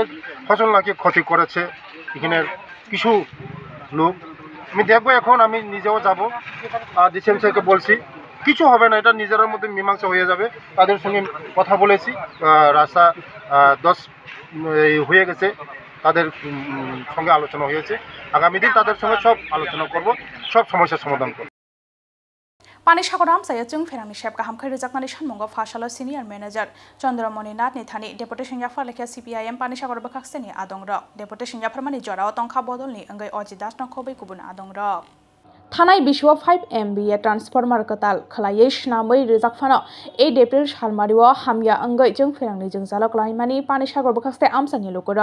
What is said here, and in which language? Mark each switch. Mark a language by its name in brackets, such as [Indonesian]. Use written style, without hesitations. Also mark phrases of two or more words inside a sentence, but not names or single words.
[Bangla] তাদের ফসল নাকি ক্ষতি করেছে এখানের কিছু লোক, আমি দেখবো, এখন আমি নিজেও যাব, আর ডিসিএম সাহেবকে বলছি কিছু হবে না, এটা নিজের মধ্যে মীমাংসা হয়ে যাবে। তাদের সঙ্গে কথা বলেছি, রাস্তা 10 হয়ে গেছে, তাদের সঙ্গে আলোচনা হয়েছে। আগামী দিন তাদের সঙ্গে সব আলোচনা করব, সব সমস্যার সমাধান করব। [Kok Borok] পানিসাগর আমসাया जों फेरांनि शेप गाहाम खै रोजाकनानै सानमुंगाव फासालो [English] senior manager [Kok Borok] चंद्रमणि नाथ निथानि डेपुटेशन जाफार लेखा CPIM पानिसागर बखाक्सेनि आदंग्रक डेपुटेशन जाफारमानि जराव तंखा बदलनि अंगै अजित दास नखबै गुबुन आदंग्रक थानाय बिशुआ 5 MVA ट्रान्सफर्मार कताल खलायै स्नामै रोजाकफानो 8 एप्रिल सालमारिवा हामिया अंगै जों फेरांनि जों जालक लाइमानि पानिसागर बखाक्से आमसानि लोकरक